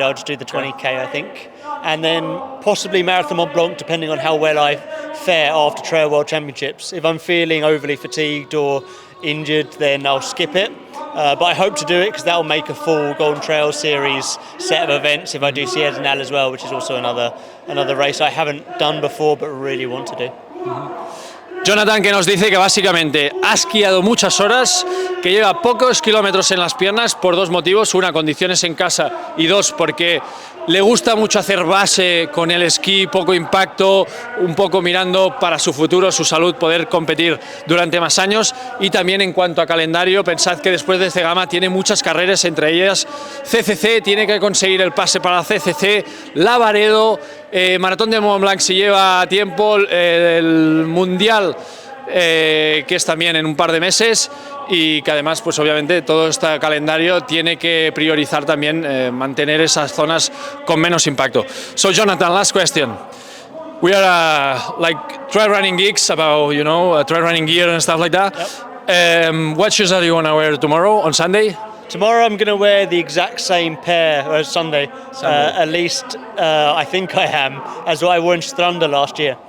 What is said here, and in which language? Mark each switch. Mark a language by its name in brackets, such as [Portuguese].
[English] I'll just do the 20k, I think. And then possibly Marathon Mont Blanc, depending on how well I fare after Trail World Championships. If I'm feeling overly fatigued or injured, then I'll skip it. But I hope to do it because that will make a full Golden Trail Series set of events if I do Sierra Denal as well, which is also another race I haven't done before but really want to do. [Spanish] Jonathan, que nos dice que básicamente ha esquiado muchas horas, que lleva pocos kilómetros en las piernas por dos motivos: una, condiciones en casa, y dos, porque le gusta mucho hacer base con el esquí, poco impacto, un poco mirando para su futuro, su salud, poder competir durante más años. Y también en cuanto a calendario, pensad que después de Zegama tiene muchas carreras, entre ellas CCC, tiene que conseguir el pase para CCC, Lavaredo, Maratón de Mont Blanc si lleva tiempo, el Mundial, que es también en un par de meses, y que además, pues obviamente, todo este calendario tiene que priorizar también mantener esas zonas con menos impacto. [English] So Jonathan, last question. We are like trail running geeks about, you know, trail running gear and stuff like that. Yep. What shoes are you gonna wear tomorrow on Sunday? Tomorrow I'm going to wear the exact same pair as Sunday. At least I think I am, as what I wore in Stranda last year.